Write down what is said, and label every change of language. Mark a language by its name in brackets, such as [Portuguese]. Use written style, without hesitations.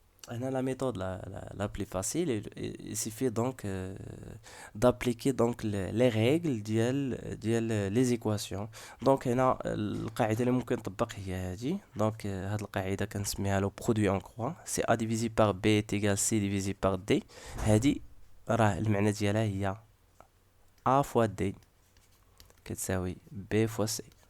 [French] La méthode la plus facile, il suffit donc d'appliquer donc les règles les équations. [Arabic] Donc, هنا القاعدة اللي ممكن نطبق هي هذه. [French] Donc, [Arabic] هذه القاعدة كنسميها [French] le produit en croix. C'est a divisé par b est égal c divisé par d. [Arabic] هذه راه المعنى ديالها هي [French] a fois d [Arabic] كتساوي [French] b fois c.